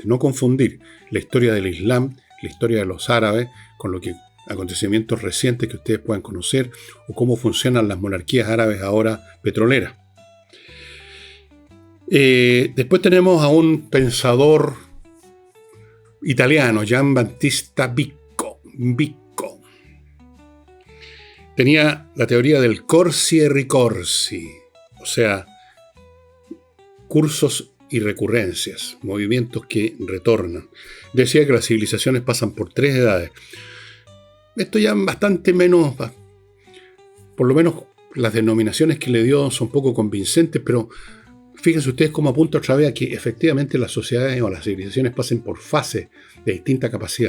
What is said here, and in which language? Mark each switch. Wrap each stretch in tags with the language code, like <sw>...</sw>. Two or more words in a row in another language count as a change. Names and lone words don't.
<es>No confundir la historia del Islam, la historia de los árabes, con lo que acontecimientos recientes que ustedes puedan conocer o cómo funcionan las monarquías árabes ahora petroleras. Después tenemos a un pensador italiano, Gian Battista Vico. Tenía la teoría del</es> <it>corsi e ricorsi,</it> <es>o sea, cursos y recurrencias, movimientos que retornan. Decía que las civilizaciones pasan por 3 edades. Esto ya bastante menos, por lo menos las denominaciones que le dio son poco convincentes, pero fíjense ustedes cómo apunta otra vez a que efectivamente las sociedades o las civilizaciones pasen por fases de distinta capacidad.</es>